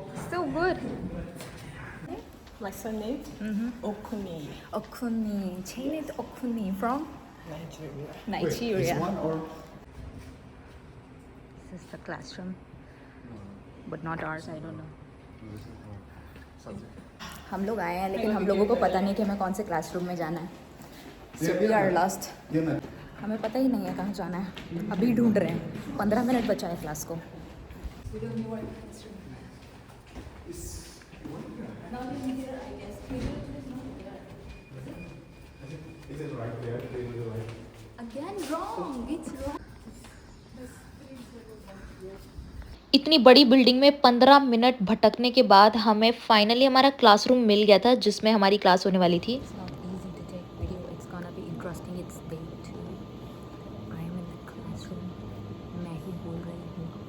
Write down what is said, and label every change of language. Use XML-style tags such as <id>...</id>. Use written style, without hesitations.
<en>So good. My surname? Okuni, Okuni. Chained Okuni from Nigeria. Nigeria. This one or? This is the classroom, but not ours. I don't know. No, this is for subject.</en> <hi>हम लोग आए हैं लेकिन हम लोगों को पता नहीं कि हमें कौन से क्लासरूम में जाना है।</hi> <en>So we are lost. Yeah, no.</en> <hi>हमें पता ही नहीं है कहाँ जाना है। अभी ढूंढ रहे हैं। 15 मिनट बचा है क्लास को।</hi> <en>Is it right there? Is it right? Again wrong. It's wrong.</en> <hi>इतनी बड़ी बिल्डिंग में 15 मिनट भटकने के बाद हमें फाइनली हमारा क्लासरूम मिल गया था जिसमें हमारी क्लास होने वाली थी।</hi> <en>It's not easy to take video. It's gonna be interesting. It's day 2. I am in the classroom.</en> <hi>मैं ही बोल रही हूँ।</hi>